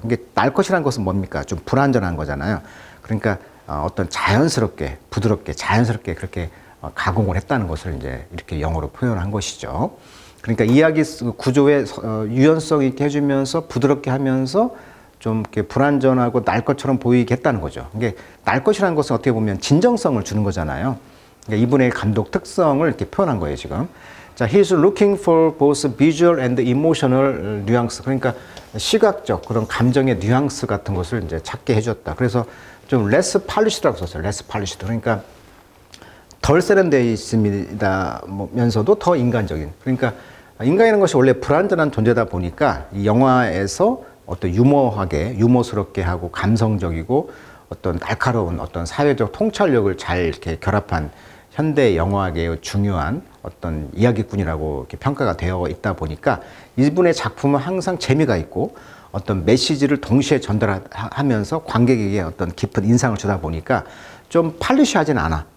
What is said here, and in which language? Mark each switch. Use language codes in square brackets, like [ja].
[ko] 이게 날 것이라는 것은 뭡니까? 좀 불완전한 거잖아요. 그러니까 어떤 자연스럽게, 부드럽게, 자연스럽게 그렇게 가공을 했다는 것을 이제 이렇게 영어로 표현한 것이죠. 그러니까 이야기 구조의 유연성 있게 해주면서 부드럽게 하면서 좀 이렇게 불완전하고 날 것처럼 보이게 했다는 거죠. 이게 날 것이라는 것은 어떻게 보면 진정성을 주는 거잖아요. 그러니까 이분의 감독 특성을 이렇게 표현한 거예요, 지금. [en] 자, he's looking for both visual and emotional nuance. [ko] 그러니까 시각적 그런 감정의 뉘앙스 같은 것을 이제 찾게 해줬다. 그래서 좀 [en] less polished [ko] 라고 썼어요. [en] less polished. [ko] 그러니까 덜 세련되어 있습니다면서도 더 인간적인. 그러니까 인간이라는 것이 원래 불완전한 존재다 보니까 이 영화에서 어떤 유머스럽게 하고 감성적이고 어떤 날카로운 어떤 사회적 통찰력을 잘 이렇게 결합한 현대 영화계의 중요한 어떤 이야기꾼이라고 이렇게 평가가 되어 있다 보니까 이분의 작품은 항상 재미가 있고 어떤 메시지를 동시에 전달하면서 관객에게 어떤 깊은 인상을 주다 보니까 좀 팔리시하진 않아.